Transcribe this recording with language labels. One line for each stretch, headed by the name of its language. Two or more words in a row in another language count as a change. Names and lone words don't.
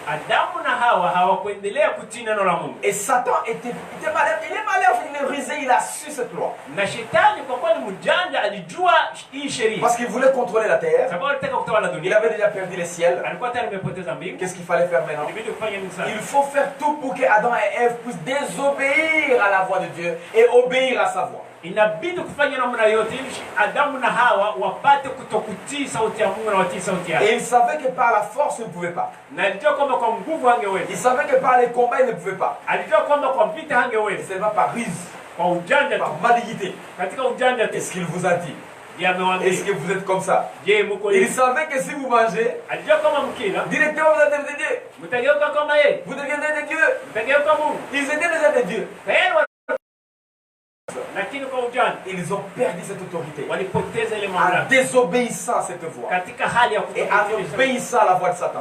French: Et Satan était malin, il est malin, il est rusé, il a su cette loi. Parce qu'il voulait contrôler la terre. Il avait déjà perdu les ciels. Qu'est-ce qu'il fallait faire maintenant? Il faut faire tout pour que Adam et Ève puissent désobéir à la voix de Dieu et obéir à sa voix.
Swahili: Inabidi kufanya namna yote ili Adamu na Hawa wapate kutokutii sauti ya Mungu na watii sauti yake.
French: Et il savait que par la force il ne pouvait pas.
Swahili: Na alijua kwamba kwa nguvu hangeweza.
French: Il savait que par les combats il ne pouvait pas.
Swahili: Alijua kwamba kwa vita hangeweza.
French: Seulement par ruse,
Swahili: kwa ujanja tu,
French: par malignité.
Swahili: Katika ujanja tu.
French: Est-ce qu'il vous a dit? Est-ce que vous êtes comme ça? Il savait que si vous mangez, directement vous êtes des dieux. Vous deviendrez des dieux. Ils étaient déjà des dieux. Ils ont perdu cette autorité en désobéissant à cette voix et en obéissant à la voix de Satan.